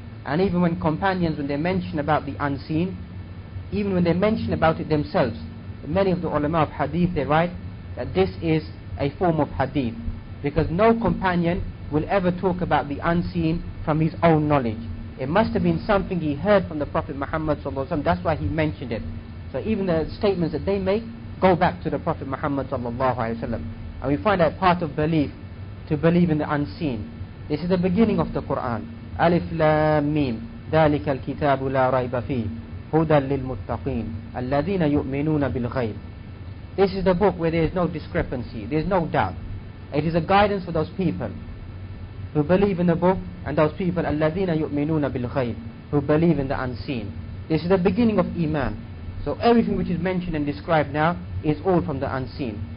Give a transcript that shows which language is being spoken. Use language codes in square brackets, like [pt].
[en] And even when companions, when they mention about the unseen, even when they mention about it themselves, many of the ulama of hadith, they write that this is a form of hadith, because no companion will ever talk about the unseen from his own knowledge. It must have been something he heard from the Prophet Muhammad sallallahu alaihi wasallam. That's why he mentioned it. So even the statements that they make go back to the Prophet Muhammad sallallahu alaihi wasallam. And we find that part of belief, to believe in the unseen. This is the beginning of the Quran. [ar] Alif Lam Mim, ذَلِكَ الْكِتَابُ لَا رَيْبَ فِيهِ هُدًى لِلْمُتَّقِينَ الَّذِينَ يُؤْمِنُونَ بِالْغَيْبِ. [en] This is the book where there is no discrepancy, there is no doubt. It is a guidance for those people who believe in the book, and those people [ar] الَّذِينَ يُؤْمِنُونَ بِالْغَيْبِ, [en] who believe in the unseen. This is the beginning of Iman. So everything which is mentioned and described now is all from the unseen.